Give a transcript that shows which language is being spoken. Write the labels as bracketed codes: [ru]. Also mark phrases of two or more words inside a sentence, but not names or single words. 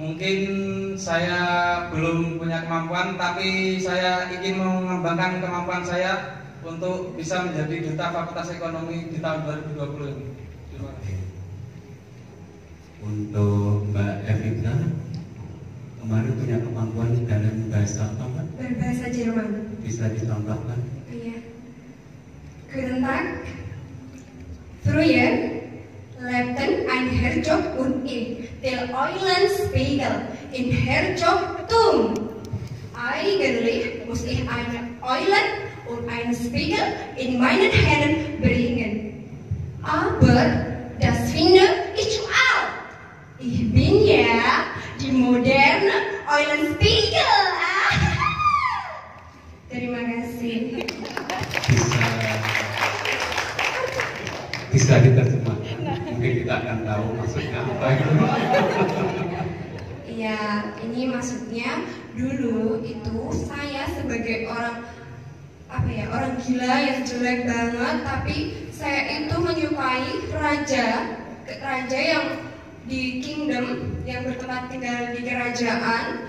[id] Mungkin saya belum punya kemampuan, tapi saya ingin mengembangkan kemampuan saya untuk bisa menjadi duta Fakultas Ekonomi di tahun 2020 ini. Terima kasih. Untuk Mbak Evita, kemarin punya kemampuan dalam bahasa apa, Mbak? Berbahasa Jerman. Bisa dicontohkan? Iya. [de] Guten Tag. Früher lebten ein Herzog und ich der Eulenspiegel in Herzogtum. Eigentlich muss ich eine Eulen und einen Spiegel in meinen Händen bringen. Aber das finde ich zu alt. Ich bin ja die moderne Eulenspiegel. [id] Terima kasih. Bisa diterjemahkan. Mungkin kita akan tahu maksudnya apa itu. Iya, ini maksudnya dulu itu saya sebagai orang orang gila yang jelek banget, tapi saya itu menyukai raja yang di kingdom, yang bertempat tinggal di kerajaan.